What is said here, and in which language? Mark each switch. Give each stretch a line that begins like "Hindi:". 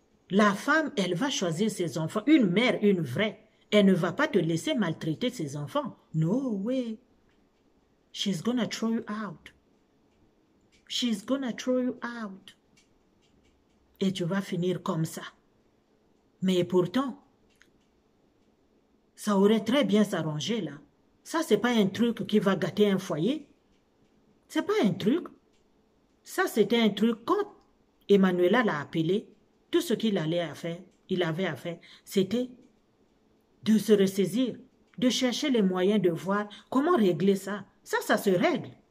French: La femme, elle va choisir ses enfants. Une mère, une vraie. Elle ne va pas te laisser maltraiter ses enfants.
English: No way. She's gonna throw you out. She's gonna throw you out.
French: Et tu vas finir comme ça. Mais pourtant, ça aurait très bien s'arrangé là. Ça, c'est pas un truc qui va gâter un foyer. C'est pas un truc. Ça, c'était un truc, quand Emmanuela l'a appelé, tout ce qu'il avait à faire, c'était de se ressaisir, de chercher les moyens de voir comment régler ça. Ça se règle.